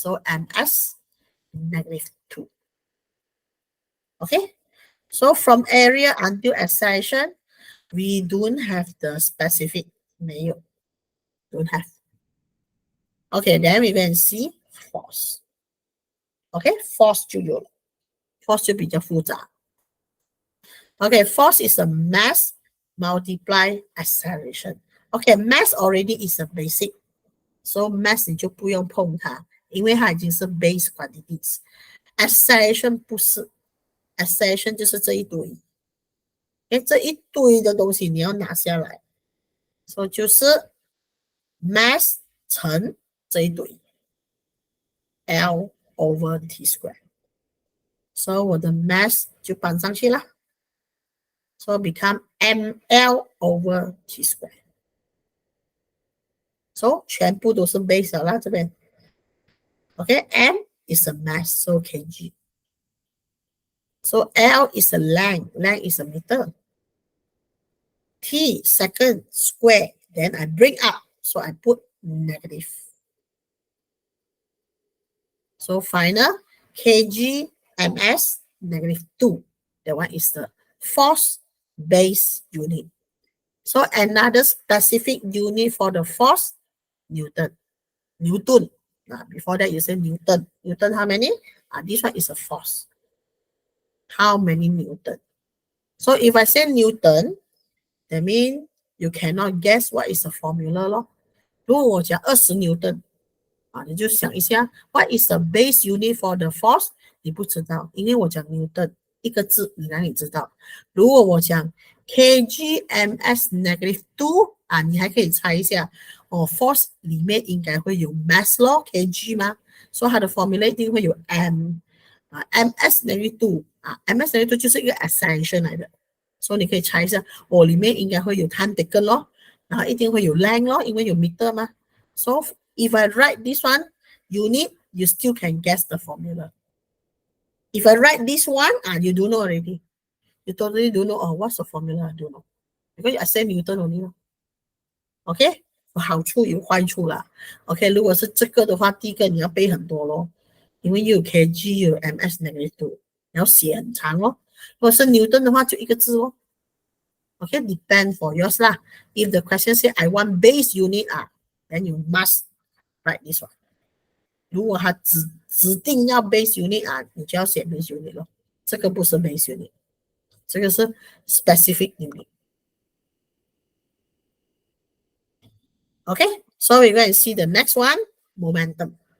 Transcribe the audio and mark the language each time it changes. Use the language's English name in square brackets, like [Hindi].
[English] So ms -2. Okay, so from area until acceleration, we don't have the specific 没有 don't have. Okay, then we can see force. [Chinese] Okay, force 就有了 ，force 就比较复杂。 [English] Okay, force is a mass multiply acceleration. Okay, mass already is a basic, so mass 你就不用碰它，因为它已经是 base quantities. [Chinese] Acceleration 不是 ，acceleration 就是这一堆，这一堆的东西你要拿下来，所以就是 mass 乘这一堆 ，L over T square. So 我的 mass 就搬上去了。 [English] So become ml over T square. [Chinese] So 全部都是 base 了啦，这边。 [English] Okay, m is a mass, so kg. So L is a length, length is a meter. T second square, then I bring up, so I put negative. So final kg ms -2. That one is the force base unit. So another specific unit for the force, Newton. Newton. Before that you say Newton. Newton how many? This one is a force. How many Newton? So if I say Newton, that means you cannot guess what is the formula 咯。 [Chinese] 如果我讲20 Newton，你就想一下 ， what is the base unit for the force？你不知道，因为我讲 Newton 一个字，你哪里知道？如果我讲 kg ms -2你还可以猜一下，force 里面应该会有 mass 咯 ，kg 吗？所以它的 formula 一定会有 m，ms -2ms -2就是一个 acceleration 来的所以你可以猜一下，里面应该会有 time taken 咯，然后一定会有 length 咯，因为有 meter 嘛。 [English] So if I write this one unit, you still can guess the formula. If I write this one, you don't know already. You totally don't know, what's the formula? I don't know. Because I say Newton only. [Chinese] OK? 好处有坏处啦。 OK， 如果是这个的话，第一个你要背很多咯，因为又有 kg 又有 ms negative， 你要写很长哦。如果是牛顿的话，就一个字哦。 [English] OK, depend for yours lah. If the question say I want base unit, then you must write this one. [Chinese] 如果它指定要 base unit 你就要写 base unit 咯。这个不是 base unit， 这个是 specific unit。 [English] Okay, so we're going to see the next one, momentum.